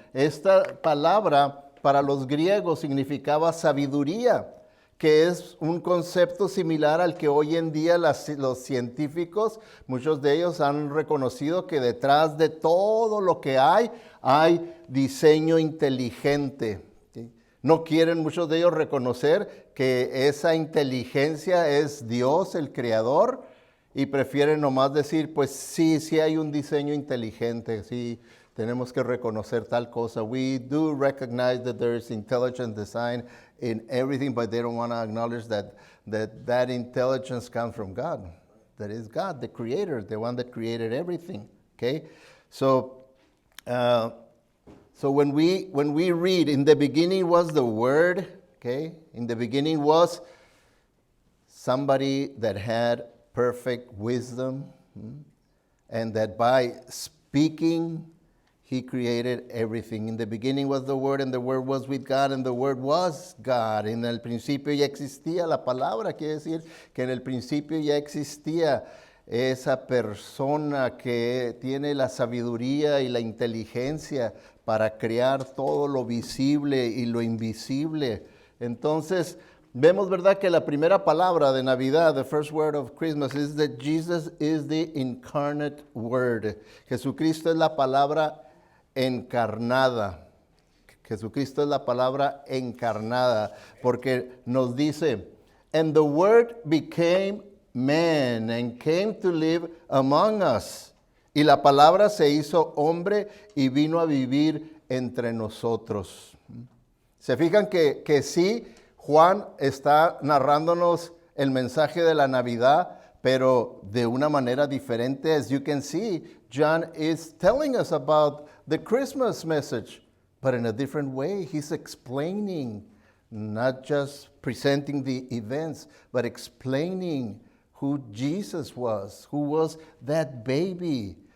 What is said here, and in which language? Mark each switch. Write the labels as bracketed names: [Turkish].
[Spanish] Esta palabra para los griegos significaba sabiduría, que es un concepto similar al que hoy en día los científicos, muchos de ellos han reconocido que detrás de todo lo que hay diseño inteligente. ¿Sí? No quieren muchos de ellos reconocer que esa inteligencia es Dios, el Creador, y prefieren nomás decir, pues sí hay un diseño inteligente, sí, tenemos que reconocer tal cosa. [English] We do recognize that there is intelligent design in everything, but they don't want to acknowledge that intelligence comes from God. That is God, the creator, the one that created everything. Okay? So when we read, in the beginning was the Word, okay? In the beginning was somebody that had perfect wisdom, And that by speaking, he created everything. In the beginning was the Word, and the Word was with God, and the Word was God. [Spanish] En el principio ya existía la palabra, quiere decir que en el principio ya existía esa persona que tiene la sabiduría y la inteligencia para crear todo lo visible y lo invisible. Entonces, vemos, ¿verdad?, que la primera palabra de Navidad, [English] the first word of Christmas, is that Jesus is the incarnate word. [Spanish] Jesucristo es la palabra encarnada. Jesucristo es la palabra encarnada, porque nos dice, [English] and the word became man and came to live among us. [Spanish] Y la palabra se hizo hombre y vino a vivir entre nosotros. ¿Se fijan que sí? Juan está narrándonos el mensaje de la Navidad, pero de una manera diferente. [English] As you can see, John is telling us about the Christmas message, but in a different way. He's explaining, not just presenting the events, but explaining who Jesus was, who was that baby.